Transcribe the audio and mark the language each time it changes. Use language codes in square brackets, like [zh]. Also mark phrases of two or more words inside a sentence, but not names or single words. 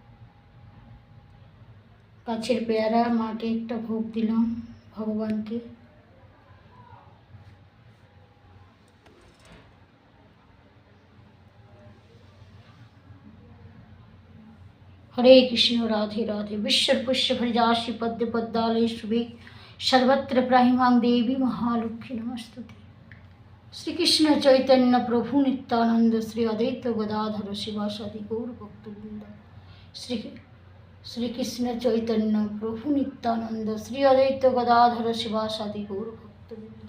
[bn] গাছের পেয়ারা মাকে একটা ভোগ দিলাম, ভগবানকে। [sa] हरे कृष्ण राधे राधे। विश्व पुष्य भरजाशी पद्य पद्मालय शुभे सर्वत्र प्राहिमां देवी महालक्ष्मी नमस्तुते। श्री कृष्ण चैतन्य प्रभु नित्यानंद श्री अद्वैत गदाधर शिवासादि गौर भक्तवृंद। श्री कृष्ण चैतन्य प्रभु नित्यानंद श्री अद्वैत गदाधर शिवासादि गौर भक्तवृंद।